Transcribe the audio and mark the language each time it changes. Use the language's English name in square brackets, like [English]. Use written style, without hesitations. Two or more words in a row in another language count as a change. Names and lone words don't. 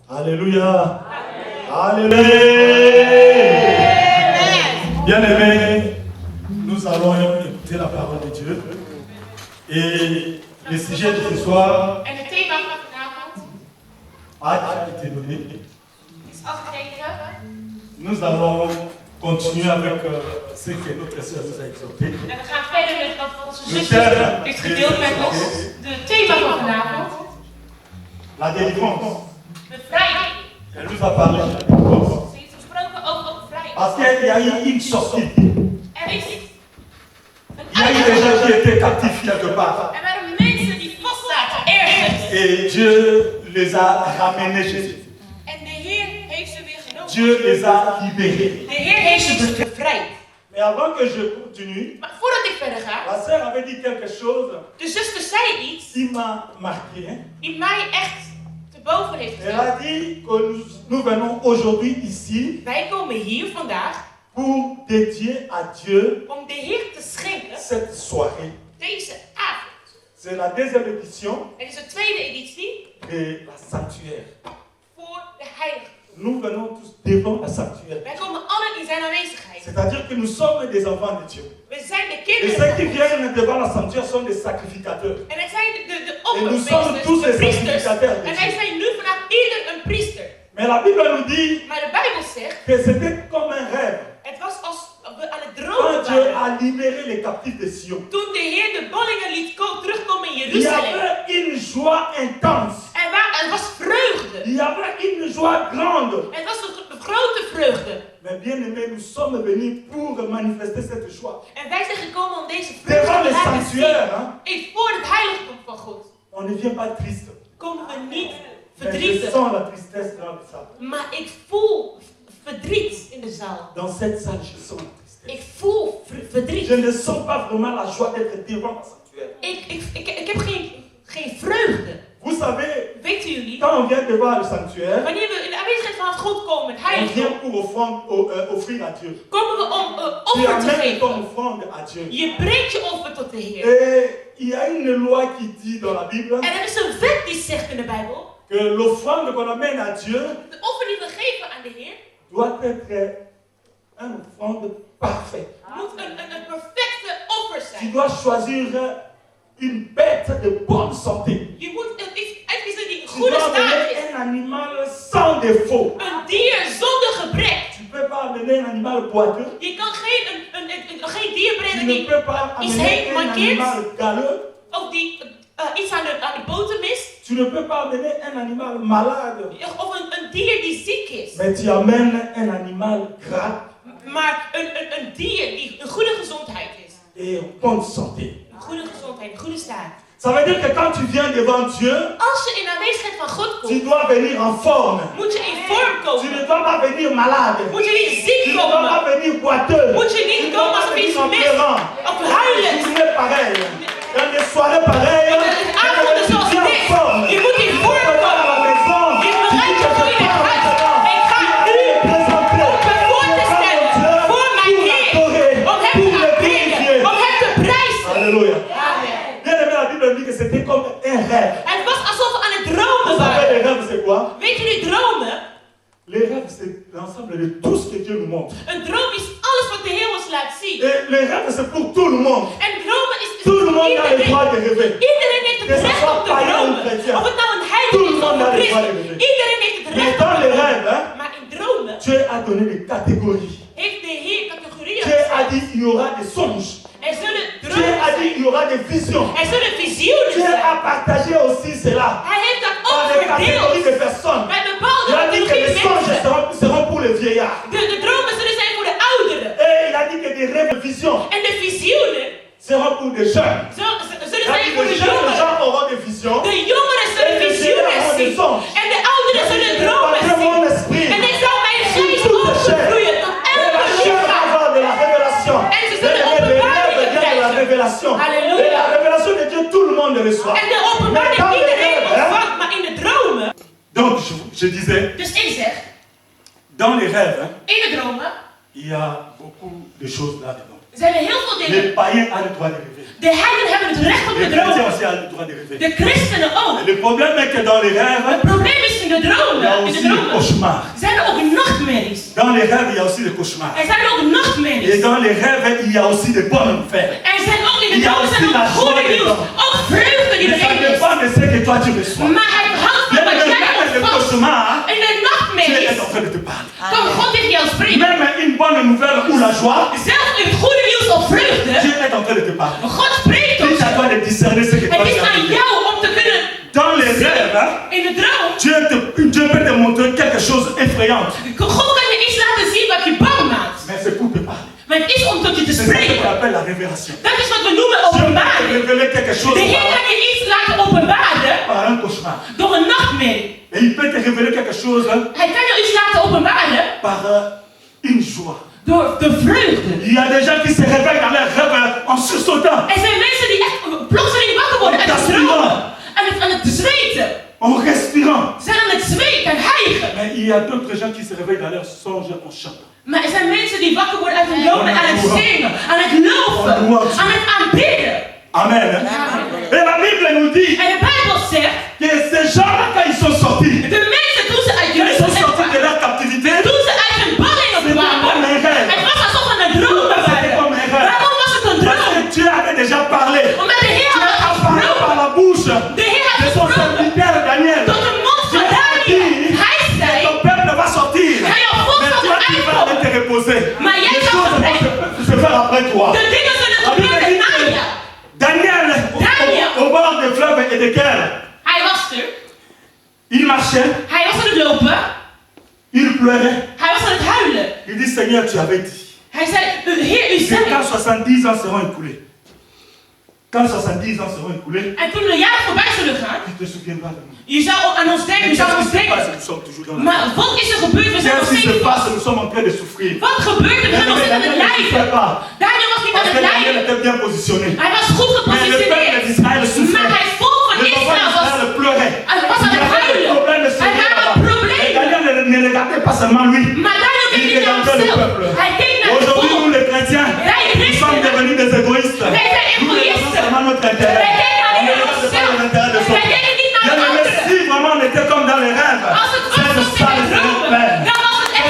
[French] Alléluia. Alléluia. Bien-aimés, nous allons écouter la parole de Dieu. Et le sujet de ce soir [Dutch] En het thema van vanavond [French] a été donné. [Dutch] is afgegeven. [French] Nous allons continuer avec ce que notre sœur nous a exhorté. [Dutch] En we gaan verder met wat onze [French] Le [Dutch] zuster [French] thème [Dutch] heeft gedeeld met ons. Het thema van vanavond. [French] La délivrance. [Dutch] Bevrijding. [French] Elle nous a parlé de la délivrance. [Dutch] Ze heeft gesproken over bevrijding. [French] Parce qu'il y a eu une sortie. [Dutch] Er is [French] Il y a eu des gens qui étaient captifs quelque part. [Dutch] Er waren mensen die vastzaten ergens. [French] Et Dieu les a ramenés chez eux. [Dutch] En de Heer heeft ze weer genomen. [French] Dieu les a libérés. [Dutch] De Heer heeft ze bevrijd. [French] Mais avant que je continue, [Dutch] Maar voordat ik verder ga, [French] la sœur avait dit quelque chose [Dutch] de zuster zei iets [French] qui m'a marqué. Hein? [Dutch] die mij echt te boven heeft [French] Elle [Dutch] gebracht. [French] a dit que nous venons aujourd'hui ici [Dutch] Wij komen hier vandaag [French] pour dédier à Dieu [Dutch] om de Heer te schenken [French] cette soirée. [Dutch] deze avond. [French] C'est la deuxième édition [Dutch] Het is de tweede editie [French] de la sanctuaire. [Dutch] voor de heilige. [French] Nous venons tous devant la sanctuaire. [Dutch] Wij komen allen in zijn aanwezigheid. [French] C'est-à-dire que nous sommes des enfants de Dieu. [Dutch] We zijn de [French] Et [Dutch] kinderen [French] ceux [Dutch] van [French] qui [Dutch] God. [French] viennent devant la sanctuaire sont des sacrificateurs. [Dutch] En het zijn de [French] Et nous sommes tous [Dutch] opperpriesters, de [French] des [Dutch] priesters. [French] sacrificateurs de [Dutch] En wij [French] Dieu. [Dutch] zijn nu vandaag ieder een priester. [French] Mais la Bible nous dit [Dutch] Maar de Bijbel zegt, [French] que c'était comme un rêve. [Dutch] het was als we aan het [French] Quand [Dutch] dromen [French] Dieu [Dutch] waren. [French] a libéré les captifs de Sion, [Dutch] Toen de Heer de ballingen liet terugkomen in [French] il y [Dutch] Jeruzalem. [French] avait une joie intense. [Dutch] Er was vreugde. [French] Il y avait une joie grande. [Dutch] Het was een grote vreugde. [French] Mais bien aimés, nous sommes venus pour manifester cette joie. [Dutch] En wij zijn gekomen om deze [French] Devant [Dutch] vreugde [French] le [Dutch] te laten [French] sanctuaire, [Dutch] zien. [French] hein, [Dutch] Voor het heiligdom van God. [French] on ne vient pas triste. [Dutch] Komen we niet [French] Mais je [Dutch] verdrietig. [French] sens la tristesse dans la salle. [Dutch] Maar ik voel verdriet in de zaal. [French] Dans cette salle, je sens la tristesse. [Dutch] Ik voel verdriet. [French] Je ne sens pas vraiment la joie d'être devant le sanctuaire. [Dutch] Ik heb geen vreugde. [French] Vous savez, [Dutch] Weten jullie? [French] quand on vient devant le sanctuaire, [Dutch] Wanneer we in de aanwezigheid van het God komen, het [French] on vient [Dutch] heiligdom, [French] pour offrir à Dieu. [Dutch] komen we om [French] Tu [Dutch] offer te [French] amènes ton [Dutch] geven. [French] offrande à Dieu. [Dutch] Je brengt je offer tot de Heer. [French] Et il y a une loi qui dit dans la Bible [Dutch] En er is een wet die zegt in de Bijbel, [French] que l'offrande qu'on amène à Dieu [Dutch] de offer die we geven aan de Heer, [French] doit être une offrande parfaite. [Dutch] moet een perfecte offer [French] Tu [Dutch] zijn. [French] dois choisir une bête de bonne santé. [Dutch] Je moet iets uitkiezen die in [French] Tu [Dutch] goede [French] dois [Dutch] staat [French] amener [Dutch] is. [French] un animal sans défaut. [Dutch] Een dier zonder gebrek. [French] Tu ne peux pas amener un animal boiteux. [Dutch] Je kan geen dier [French] Tu [Dutch] brengen [French] ne [Dutch] die [French] peux pas [Dutch] iets [French] amener [Dutch] heet [French] un [Dutch] mankeert. [French] animal galeux. [Dutch] Of die iets aan de boter mist. [French] Tu ne peux pas amener un animal malade. [Dutch] Of een dier die ziek is. [French] Mais tu amènes un animal gras [Dutch] Maar een dier die een goede gezondheid is. [French] et en bonne santé. [Dutch] Een goede gezondheid, een goede staat. [French] Ça veut dire que quand tu viens devant Dieu, [Dutch] Als je in de aanwezigheid van God [French] tu [Dutch] komt, [French] dois venir en forme. [Dutch] moet je in vorm [French] Tu [Dutch] komen. [French] ne dois pas venir malade. [Dutch] Moet je niet [French] Tu [Dutch] ziek [French] ne dois pas [Dutch] komen. [French] venir boiteux. [Dutch] Moet je [French] Tu [Dutch] niet [French] ne dois [Dutch] komen [French] pas [Dutch] alsof je [French] venir [Dutch] iets [French] en [Dutch] mist. [French] pleurant. [Dutch] Of [French] Tu [Dutch] huilend. [French] es pareil. Dans des soirées pareilles, [Dutch] De avonden [French] tu [Dutch] zoals [French] viens en [Dutch] dit. [French] forme. [Dutch] Je moet in [French] Tu [Dutch] vorm [French] vas à la [Dutch] komen. [French] maison. [Dutch] Je [French] Tu dis [Dutch] bereidt [French] que [Dutch] je voor [French] je [Dutch] je [French] pars [Dutch] huis. [French] maintenant. [Dutch] En ik ga [French] Tu [Dutch] nu [French] es présenté. [Dutch] om me voor te stellen voor mijn Heer. Om hem te aanbidden. Om hem te prijzen. [French] Alléluia. Amen. Bien aimé, la Bible dit que c'était comme un rêve. [Dutch] Het was alsof we aan het dromen [French] Vous savez, [Dutch] waren. [French] les rêves, c'est quoi? [Dutch] Weet jullie dromen? [French] Les rêves, c'est l'ensemble de tout ce que Dieu nous montre. [Dutch] Een droom is alles wat de Heer ons laat zien. [French] Et les rêves, c'est pour tout le monde. [Dutch] En dromen is [French] Tout le monde a le droit [Dutch] iedereen. [French] de rêver. [Dutch] Iedereen heeft [French] Que [Dutch] het [French] ce [Dutch] recht [French] soit [Dutch] om te [French] païen ou [Dutch] dromen. [French] chrétien. [Dutch] Of het nou een [French] Tout [Dutch] heilige [French] le [Dutch] is of [French] monde a [Dutch] een [French] le droit de [Dutch] christen. [French] rêver. [Dutch] Iedereen heeft het [French] Mais [Dutch] recht [French] dans [Dutch] om [French] les [Dutch] te dromen. [French] rêves, hein, [Dutch] Maar in dromen [French] Dieu a donné des catégories. [Dutch] heeft de Heer categorieën. [French] Dieu a dit qu'il y aura des songes. [Dutch] Er zullen [French] Dieu [Dutch] dromen [French] a dit [Dutch] zijn. [French] qu'il y aura des visions. [Dutch] Er zullen visioenen [French] Dieu [Dutch] zijn. [French] a partagé aussi cela [Dutch] Hij heeft dat [French] par [Dutch] ook [French] des catégories [Dutch] verdeeld. [French] de personnes. [Dutch] Bij bepaalde [French] Il a dit que les [Dutch] categorieën [French] songes [Dutch] mensen. [French] seront pour les vieillards. [Dutch] De dromen zullen zijn voor de ouderen. [French] Et il a dit que des rêves de visions [Dutch] En de visioenen [French] seront pour des jeunes. [Dutch] zullen [French] Il a [Dutch] zijn [French] dit [Dutch] voor [French] que [Dutch] de [French] les jeunes [Dutch] jongeren. [French] gens auront des visions. [Dutch] De jongeren zullen visioenen zien. En de ouderen zullen dromen [French] Parce que mon [Dutch] zien. [French] esprit, [Dutch] En ik zal mijn geest [French] tout est cher. [Dutch] overvloeien tot [French] Et la [Dutch] elke [French] chair va [Dutch] lichaam. [French] avoir de la révélation. [Dutch] En ze [French] Les [Dutch] zullen [French] rêves [Dutch] openbaringen [French] viennent de la [Dutch] krijgen. [French] révélation. Alléluia. Et la révélation de Dieu, tout le monde le reçoit. [Dutch] En de openbaring [French] Mais dans les [Dutch] iedereen [French] rêves, hein, [Dutch] ontvangt, maar in de dromen. [French] donc je disais, [Dutch] Dus ik zeg, [French] dans les rêves, hein, [Dutch] in de dromen [French] il y a beaucoup de choses là-dedans. [Dutch] Ze hebben heel veel [French] Les [Dutch] dingen. [French] païens ont le droit de rêver. [Dutch] De heidenen hebben het recht op [French] Les [Dutch] te [French] chrétiens [Dutch] dromen. [French] aussi ont le droit de rêver. [Dutch] De christenen ook. [French] Et le problème est que dans les rêves, [Dutch] Het probleem is in de [French] il y a [Dutch] dromen. In de [French] aussi les [Dutch] dromen [French] cauchemars. [Dutch] zijn er ook nachtmerries. [French] Dans les rêves, il y a aussi les cauchemars. [Dutch] Er zijn ook [French] Et [Dutch] nachtmerries. [French] dans les rêves, il y a aussi des bonnes nouvelles. [Dutch] Er zijn ook in de [French] Il y a [Dutch] dromen [French] aussi [Dutch] zijn [French] la [Dutch] ook goede [French] joie [Dutch] nieuws. [French] dedans. [Dutch] Ook vreugde die [French] Mais ça [Dutch] erin is. [French] dépend de ce que toi tu reçois. [Dutch] Maar het hangt van [French] Bien [Dutch] wat jij [French] même les [Dutch] ontvangt. [French] cauchemars, [Dutch] In de [French] Dieu est [Dutch] nachtmerries [French] en train de te parler. [Dutch] kan God tegen jou spreken. [French] Même une bonne nouvelle ou la joie, [Dutch] Zelfs in het goede nieuws of vreugde. [French] Dieu est en train de te parler. [Dutch] God spreekt [French] Il [Dutch] ons. [French] est à toi de discerner ce que toi [Dutch] Het [French] tu [Dutch] is aan [French] as fait. [Dutch] jou om te kunnen [French] Dans les rêves, hein, [Dutch] in de droom. [French] Dieu peut te montrer quelque chose d'effrayant. [Dutch] God kan je iets laten zien wat je bang maakt. [French] Mais c'est pour te parler. [Dutch] Maar het is om tot je te [French] C'est ce qu'on [Dutch] spreken. [French] appelle la révélation. [Dutch] Dat is wat we noemen [French] Dieu peut te [Dutch] openbaring. [French] révéler quelque chose [Dutch] De Heer kan je iets laten openbaren [French] par un cauchemar. [Dutch] door een nachtmerrie. [French] Et il peut te révéler quelque chose [Dutch] Hij kan je iets laten openbaren [French] par une joie. [Dutch] door de vreugde. [French] Il y a des gens qui se réveillent dans leurs rêves en sursautant, [Dutch] Er zijn mensen die echt plotseling wakker worden uit het dromen. Aan het zweten. [French] en respirant. [Dutch] Ze zijn aan het zweten en hijgen. [French] Mais il y a d'autres gens qui se réveillent dans leurs songes en chantant. [Dutch] Maar er zijn mensen die wakker worden uit hun dromen aan het zingen, aan het loven, aan het aanbidden. [French] Amen. Hein? Et la Bible nous dit [Dutch] En de Bijbel zegt, [French] que ces gens-là, quand ils sont sortis, [Dutch] de mensen toen ze uit [French] ils sont [Dutch] Jeruzalem [French] sortis de [Dutch] kwamen, [French] leur captivité. [Dutch] toen ze uit hun ballingen kwamen, het was alsof ze een droom waren. Waarom was het een [French] Parce [Dutch] droom? [French] que Dieu avait déjà parlé. [Dutch] Omdat de Heer [French] Dieu [Dutch] had [French] a parlé par [Dutch] gesproken. [French] la bouche [Dutch] De Heer had [French] de son [Dutch] gesproken [French] serviteur Daniel. [Dutch] tot de mond van Daniel. Hij zei, [French] Ton peuple va sortir. [Dutch] ga jouw volk [French] Mais [Dutch] van [French] toi, tu vas aller [Dutch] uitkomen. [French] te reposer. [Dutch] Maar jij [French] Les [Dutch] zal [French] choses vont [Dutch] vertrekken. [French] se faire après toi. [Dutch] De dingen zullen [French] La Bible [Dutch] gebeuren [French] dit [Dutch] na [French] que [Dutch] je. [French] Daniel, au bord des fleuves et des guerres, [Dutch] Hij was er. [French] il marchait, [Dutch] Hij was aan het lopen. [French] il pleurait. [Dutch] Hij was aan het huilen. [French] Il dit, Seigneur, tu avais dit [Dutch] Hij zei, Heer, u [French] que [Dutch] zei. [French] quand 70 ans seront écoulés, quand 70 ans seront écoulés, [Dutch] En toen de jaren voorbij zullen gaan, [French] tu te souviendras de nous. [Dutch] je zou aan ons denken, [French] Mais [Dutch] je zou aan [French] qu'est-ce [Dutch] ons [French] qui se passe? [Dutch] denken. [French] Nous sommes toujours dans la [Dutch] Maar wat is er gebeurd? We zijn nog [French] Qu'est-ce qui se [Dutch] steeds [French] passe? [Dutch] vast. [French] Nous sommes en train de souffrir. [Dutch] Wat gebeurt er? We zijn nog steeds aan het [French] Daniel ne souffrait [Dutch] lijden. [French] pas. [Dutch] Daniel was niet aan [French] Parce [Dutch] het [French] que Daniel [Dutch] lijden. [French] était bien positionné. [Dutch] Hij was goed [French] Mais le peuple [Dutch] gepositioneerd. [French] d'Israël souffrait. [Dutch] Maar het volk van [French] Les enfants [Dutch] Israël was, [French] d'Israël pleuraient. [Dutch] hij was aan [French] Il y [Dutch] het [French] avait des [Dutch] huilen. [French] problèmes de [Dutch] Hij [French] sommeil [Dutch] had [French] là-bas. [Dutch] een [French] Et [Dutch] probleem. [French] Daniel ne regardait pas seulement lui. [Dutch] Maar Daniel keek [French] Il [Dutch] niet naar [French] regardait le [Dutch] hemzelf. [French] peuple. [Dutch] Hij keek naar het [French] Aujourd'hui, nous [Dutch] volk. [French] les chrétiens, nous sommes devenus des égoïstes. [Dutch] Wij zijn [French] Nous regardons [Dutch] egoïsten. [French] seulement notre intérêt. [Dutch] Wij kijken [French] On ne [Dutch] alleen naar [French] regarde pas [Dutch] onszelf. [French] l'intérêt des [Dutch] Wij [French] autres. [Dutch] kijken niet naar [French] Bien [Dutch] de [French] aimé, [Dutch] anderen. [French] si vraiment on était comme dans les rêves, [Dutch] Als het was [French] cette [Dutch] zoals in [French] salle [Dutch] de [French] serait [Dutch] dromen, [French] pleine. [Dutch] dan was het echt